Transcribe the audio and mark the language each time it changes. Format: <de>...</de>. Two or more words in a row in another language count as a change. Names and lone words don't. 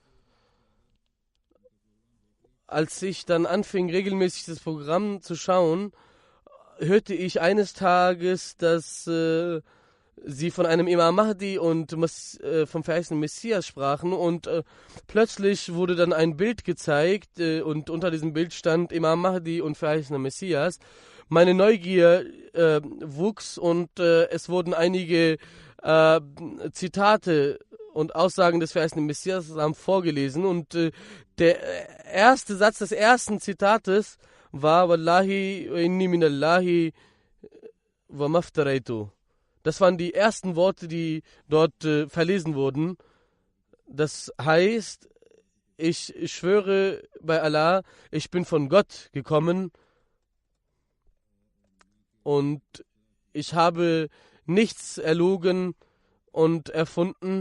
<de>Als ich dann anfing, regelmäßig das Programm zu schauen, hörte ich eines Tages, dass sie von einem Imam Mahdi und vom verheißenen Messias sprachen, und plötzlich wurde dann ein Bild gezeigt und unter diesem Bild stand Imam Mahdi und verheißener Messias. Meine Neugier wuchs, und es wurden einige Zitate und Aussagen des verheißenen Messias vorgelesen, und der erste Satz des ersten Zitates war</de> <ar>والله إني من الله وما افتريت.</ar> <de>Das waren die ersten Worte, die dort verlesen wurden. Das heißt, ich schwöre bei Allah, ich bin von Gott gekommen und ich habe nichts erlogen und erfunden.</de>